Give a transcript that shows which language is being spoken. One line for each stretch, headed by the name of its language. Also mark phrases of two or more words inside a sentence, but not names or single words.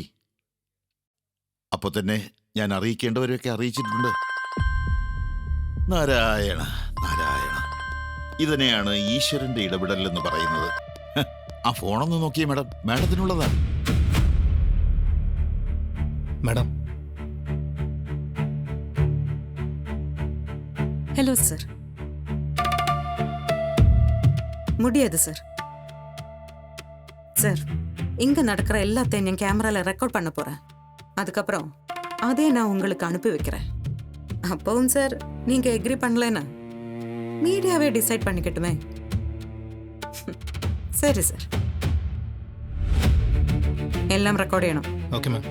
Malayalam: അപ്പോൾ തന്നെ ഞാൻ അറിയിക്കേണ്ടവരെയൊക്കെ അറിയിച്ചിട്ടുണ്ട്. നാരായണ നാരായണ, ഇതിനെയാണ് ഈശ്വരന്റെ ഇടപെടൽ എന്ന് പറയുന്നത്. ആ ഫോണൊന്ന് നോക്കിയേ മാഡം, മാഡത്തിനുള്ളതാ. മാഡം,
Tamil: ஹலோ சார். முடியாது சார். சார், இங்க நடக்கிற எல்லாத்தையும் நான் கேமரால ரெக்கார்ட் பண்ண போறேன். அதுக்கப்புறம் அதே நான் உங்களுக்கு அனுப்பி வைக்கிறேன். அப்பவும் சார் நீங்க எக்ரி பண்ணலன்னா மீடியாவே டிசைட் பண்ணிக்கட்டுமே. சரி சார்,
Malayalam: എല്ലാം റെക്കോർഡ് ചെയ്യണം.
English: okay ma'am.